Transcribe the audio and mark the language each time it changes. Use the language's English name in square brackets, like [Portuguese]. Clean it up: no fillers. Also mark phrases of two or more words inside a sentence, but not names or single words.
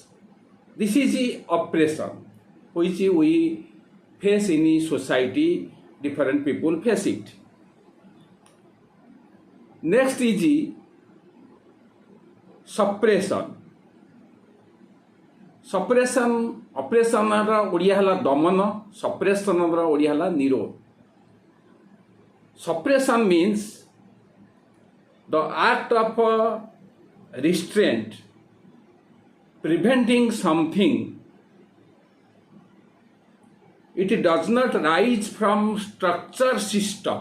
[English] This is the oppression which we face in society. Different people face it. Next is suppression. Suppression, oppression [Odia] ର ଓଡ଼ିଆ ହେଲା ଦମନ, suppression रा ओडिया हला निरोध. [English] Suppression means the act of restraint, preventing something. It does not rise from structure system.